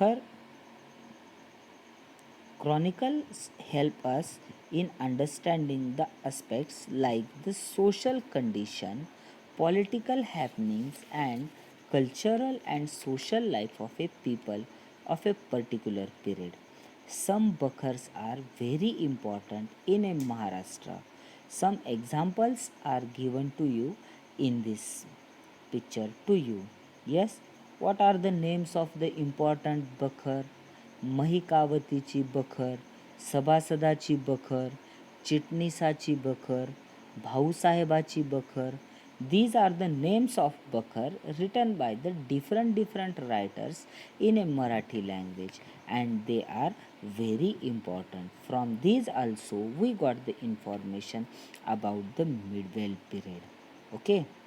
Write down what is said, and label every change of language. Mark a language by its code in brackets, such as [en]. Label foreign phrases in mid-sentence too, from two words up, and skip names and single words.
[en] The Bakhar Chronicles help us in understanding the aspects like the social condition, political happenings, and cultural and social life of a people of a particular period. Some Bakhars are very important in a Maharashtra. Some examples are given to you in this picture to you. Yes, what are the names of the important Bakhar? महिकावतीची बखर, सभासदाची बखर, चिटणीसाची बखर, भाऊसाहेबाची बखर. These are the names of Bakhar written by the different writers in a Marathi language, and they are very important. From these also we got the information about the medieval period. Okay.